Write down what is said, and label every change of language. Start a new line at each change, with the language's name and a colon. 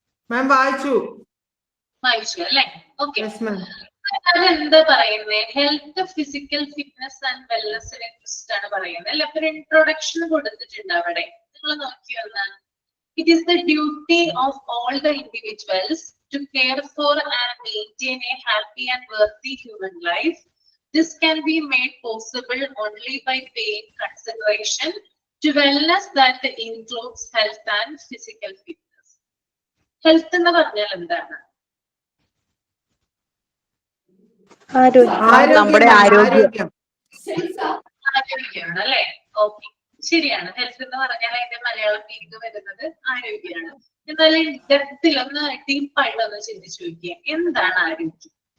Malayalam: മാം വായിച്ചു അല്ലേ? Okay, yes ma'am. അതെന്താ പറയുന്നത്? ഹെൽത്ത്, ഫിസിക്കൽ ഫിറ്റ്നസ് ആൻഡ് വെൽനസിനെ കുറിച്ചിട്ടാണ് പറയുന്നത് അല്ലെ. അപ്പൊ ഒരു ഇൻട്രൊഡക്ഷൻ കൊടുത്തിട്ടുണ്ട് അവിടെ, നിങ്ങൾ നോക്കി വന്നാൽ.
English: It is the duty of all the individuals to care for and maintain a happy and worthy human life. This can be made possible only by paying consideration to wellness that includes health and physical fitness.
Malayalam: Health എന്ന് പറഞ്ഞാൽ എന്താണ്? നമ്മുടെ ആരോഗ്യം. ആരോഗ്യമാണ് അല്ലെ? Okay, ശരിയാണ്. Health എന്ന് പറഞ്ഞാൽ അതിന്റെ മലയാളം മീനിങ് വരുന്നത് ആരോഗ്യമാണ്. എന്നാലും ഡെപ്തിൽ ഒന്ന് ഡീപ്പായിട്ട് ഒന്ന് ചിന്തിച്ചു നോക്കിയാൽ എന്താണ് ആരോഗ്യം?